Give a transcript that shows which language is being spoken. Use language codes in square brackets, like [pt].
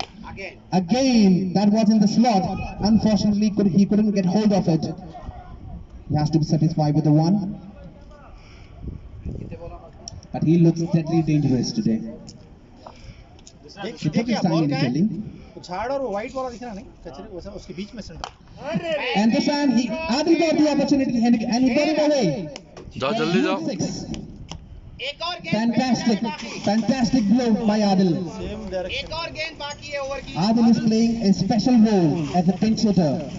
[en] Again. Again, that was in the slot. Unfortunately, he couldn't get hold of it. He has to be satisfied with the one. But he looks deadly dangerous today. He took his time initially. [hi] झाड़ और white वाला दिख रहा नहीं, कचरे वैसा उसके बीच में centre. [en] And this time, Adil got the opportunity and he got it away. [hi] जाओ जल्दी जाओ। [en] Six. [hi] एक और गेंद [en] Fantastic blow by Adil. Same direction. [hi] एक और गेंद बाकी है ओवर की। [en] Adil is playing a special role as a pinch hitter.